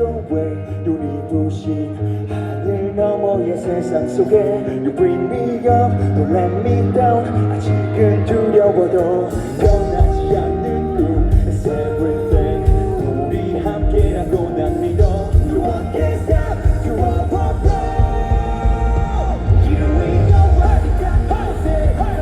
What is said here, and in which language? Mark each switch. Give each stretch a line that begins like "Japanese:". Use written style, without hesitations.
Korean: 눈이 부신 하늘 너머의 세상 속에
English: You bring me up, don't let me down.
Korean: 아직은 두려워도 변하지 않는 꿈
English: It's everything.
Korean: 우리 함께라고 난 믿어.
English: No one can stop you up, up, up. You ain't nobody got to say.